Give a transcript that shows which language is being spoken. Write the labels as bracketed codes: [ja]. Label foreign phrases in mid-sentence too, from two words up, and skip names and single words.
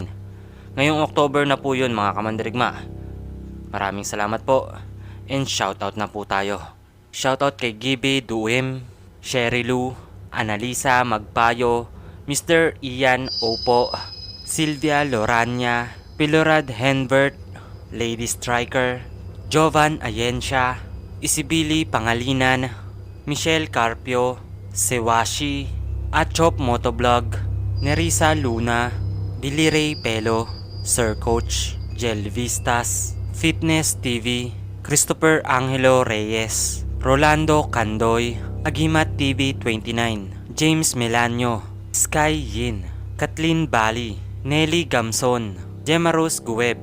[tl] Ngayong October na po yun, mga kamandirigma. Maraming salamat po. [en] And shoutout [tl] na po tayo. Shoutout kay Gibi Duim, Sherry Lou, Analisa Magpayo, Mr. Ian Opo, Sylvia Lorania, Pilorad Henbert, Lady Striker, Jovan Ayensha, Isibili Pangalinan, Michelle Carpio, Sewashi, Achop Motovlog, Nerissa Luna, Dilirey Pelo, Sir Coach, Jel Vistas, Fitness TV, Christopher Angelo Reyes, Rolando Candoy, Agimat TV 29, James Melanio, Sky Yin, Kathleen Bali, Nelly Gamson, Gemma Rose Guweb,